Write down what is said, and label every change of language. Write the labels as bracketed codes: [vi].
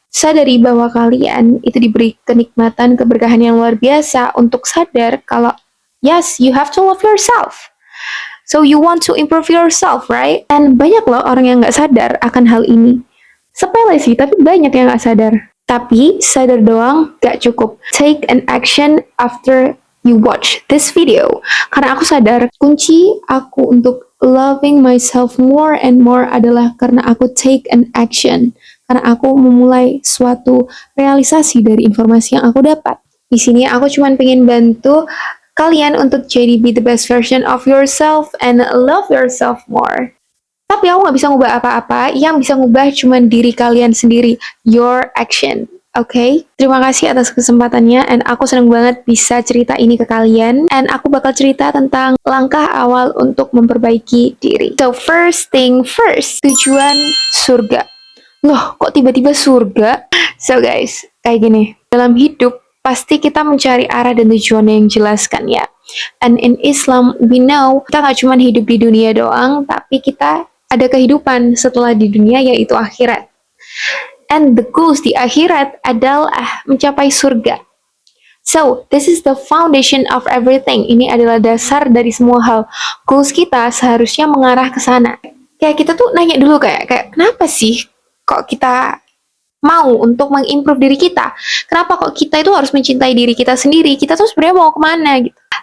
[id] Sadari bahwa kalian itu diberi kenikmatan, keberkahan yang luar biasa untuk sadar kalau [en] yes, you have to love yourself. So you want to improve yourself, right? [id] And banyak loh orang yang nggak sadar akan hal ini. Sepele sih, tapi banyak yang nggak sadar. Tapi sadar doang gak cukup. [en] Take an action after you watch this video. [id] Karena aku sadar kunci aku untuk [en] loving myself more and more [id] adalah karena aku [en] take an action. [id] Karena aku memulai suatu realisasi dari informasi yang aku dapat. Di sini aku cuma pengen bantu kalian untuk jadi [en] be the best version of yourself and love yourself more. [id] Tapi aku nggak bisa ngubah apa-apa, yang bisa ngubah cuma diri kalian sendiri, [en] your action. [id] Oke, terima kasih atas kesempatannya, and aku seneng banget bisa cerita ini ke kalian, and aku bakal cerita tentang langkah awal untuk memperbaiki diri. [en] So, first thing first, [id] tujuan surga. Loh, kok tiba-tiba surga? So guys, kayak gini, dalam hidup, pasti kita mencari arah dan tujuan yang jelas kan ya. [en] And in Islam, we know, [id] kita nggak cuma hidup di dunia doang, tapi kita ada kehidupan setelah di dunia, yaitu akhirat. [en] And the goals [id] di akhirat adalah mencapai surga. [en] So, this is the foundation of everything. [id] Ini adalah dasar dari semua hal. Goals kita seharusnya mengarah ke sana. Kayak kita tuh nanya dulu kayak kenapa sih kok kita mau untuk mengimprove diri kita? Kenapa kok kita itu harus mencintai diri kita sendiri? Kita tuh sebenarnya mau kemana gitu?